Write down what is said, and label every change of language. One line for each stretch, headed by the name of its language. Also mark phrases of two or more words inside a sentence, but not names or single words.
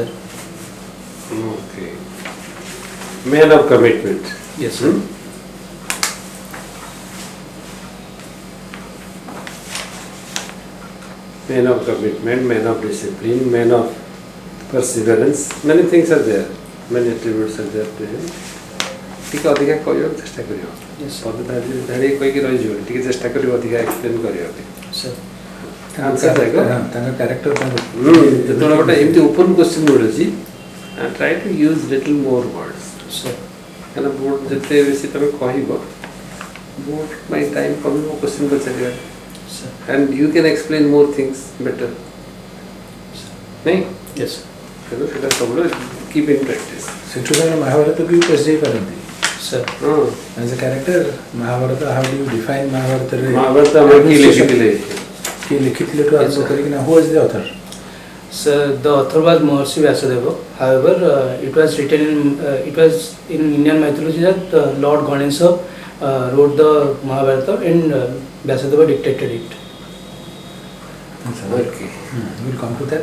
English: Okay. Man of commitment. Yes, sir. Man of commitment, man of discipline, man of perseverance. Many things are there. Many attributes are there to him.
Odia: ଟିକେ ଅଧିକା କହିବାକୁ ଚେଷ୍ଟା କରିବ। ପଦ ଧାଡ଼ି କହିକି ରହିଯିବ ଟିକେ ଚେଷ୍ଟା କରିବ ଅଧିକା ଏକ୍ସପ୍ଲେନ୍ କରିବା ପାଇଁ। ଆନ୍ସର ଦେଖ ତାଙ୍କ କ୍ୟାରେକ୍ଟର ଯେତେବେଳେ ଗୋଟେ ଏମିତି
English: open question
Odia: ମିଳୁଛି
English: try to use little more words
Odia: କାହିଁକିନା ବୋର୍ଡ଼ ଯେତେ ବେଶୀ ତମେ କହିବ ବୋର୍ଡ଼ ପାଇଁ ଟାଇମ୍ କମିବ କ୍ୱେଶ୍ଚିନ୍ ପଚାରିବା
English: and you can explain more things better.
Odia: ନାଇଁ?
English: Yes.
Odia: ତେଣୁ ସେଇଟା ସବୁବେଳେ
English: keep in practice.
Odia: ସେଠୁ ତାଙ୍କ ମହାଭାରତ ବି ଉପେଶ ଯାଇପାରନ୍ତି।
English: Sir. As a character, Mahabharata, how do you define Mahabharata?
Odia: Mahabharata ଆମେ କି ଲେଖିଥିଲେ? କିଏ ଲିଖିଥିଲେ ଠୁ ଆରମ୍ଭ କରିକିନା
English: who was the author? Sir, the author was Maharishi Vyasadeva. However, it was written in Indian mythology that Lord Ganesha wrote the Mahabharata and Vyasadeva dictated it. Okay. We'll come to that.